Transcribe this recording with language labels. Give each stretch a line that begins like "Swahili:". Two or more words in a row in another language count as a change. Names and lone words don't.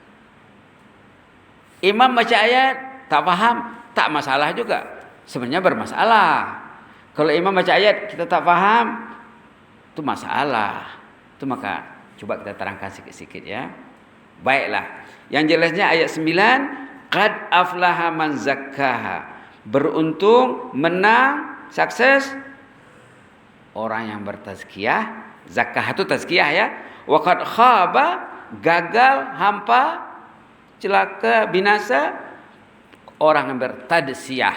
Malay: Imam baca ayat, tak faham, tak masalah juga. Sebenarnya bermasalah. Kalau imam baca ayat, kita tak faham, itu masalah. Itu maka coba kita terangkan sikit-sikit ya. Baiklah. Yang jelasnya ayat 9,
Arabic: قد أفلح من زكاها.
Malay: Beruntung, menang, sukses orang yang bertazkiyah. Zakah itu tazkiyah ya.
Arabic: وقد خاب,
Malay: gagal, hampa, celaka, binasa orang yang bertadsyiyah.